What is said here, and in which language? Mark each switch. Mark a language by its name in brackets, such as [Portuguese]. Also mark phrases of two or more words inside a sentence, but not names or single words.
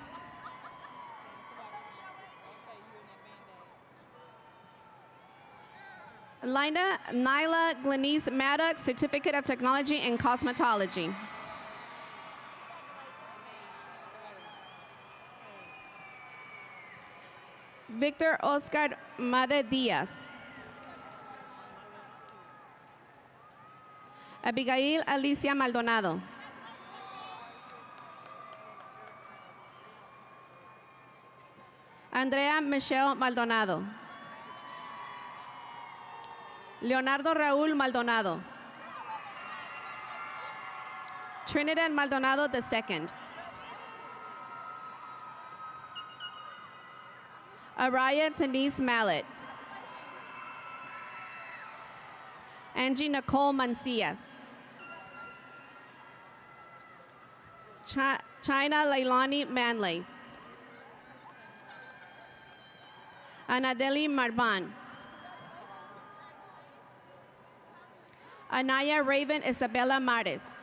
[English] Nyla Glenise Maddox, Certificate of Technology in Cosmetology. Victor Oscar Made Diaz. Abigail Alicia Maldonado. Andrea Michelle Maldonado. Leonardo Raúl Maldonado. Trinidad Maldonado II. Araya Denise Mallet. Angie Nicole Mancias. China Leilani Manley. Anadeli Marban. Anaya Raven Isabella Mares.